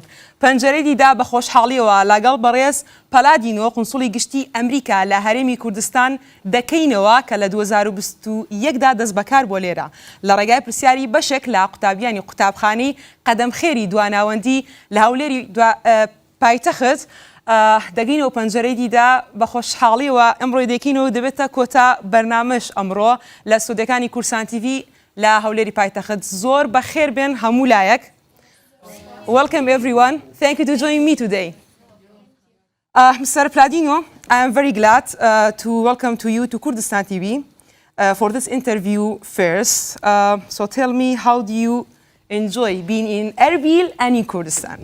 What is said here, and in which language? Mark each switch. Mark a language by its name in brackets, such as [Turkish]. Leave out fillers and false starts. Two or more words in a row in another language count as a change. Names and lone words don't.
[Central Kurdish] پەنجەرەی دیدا بە خۆشحاڵیەوە لەگەڵ بەڕێز پەلادینۆ قونسوڵی گشتی ئەمریکا لە هەرێمی کوردستان دەکەینەوە کە لە 2021دا دەست بەکار بۆ لێرە لە ڕێگای پرسیاری بەشێک لە قوتابیانی قوتابخانەی قەدەمخێری دواناوەندی لە هەولێری پایتەخت دەگەینەوە پەنجەرەی دیدا بە خۆشحاڵیەوە ئەمڕۆی دەکەینەوە دەبێتە کۆتا بەرنامەش ئەمڕۆ لە سودەکانی کورسان تیڤی لا هەولێری پایتەخت زۆر بەخێر بێن هەموو لایەک. [English] Welcome everyone. Thank you to join me today. Mr. Pladino, I am very glad to welcome to you to Kurdistan TV for this interview first. So tell me, how do you enjoy being in Erbil and in Kurdistan?